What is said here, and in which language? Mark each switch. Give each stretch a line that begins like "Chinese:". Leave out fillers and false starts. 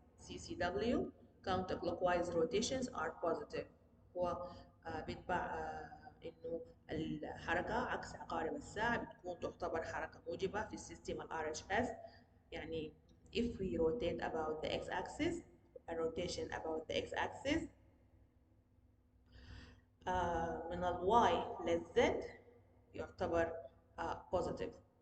English: CCW, counterclockwise rotations are positive.
Arabic: هو بيتبع انه الحركة عكس عقارب الساعة بتكون تعتبر حركة موجبة في السيستم ال RHS.
English: يعني if we rotate about the x-axis, a rotation about the x-axis
Arabic: من ال y لل z يعتبر
English: positive.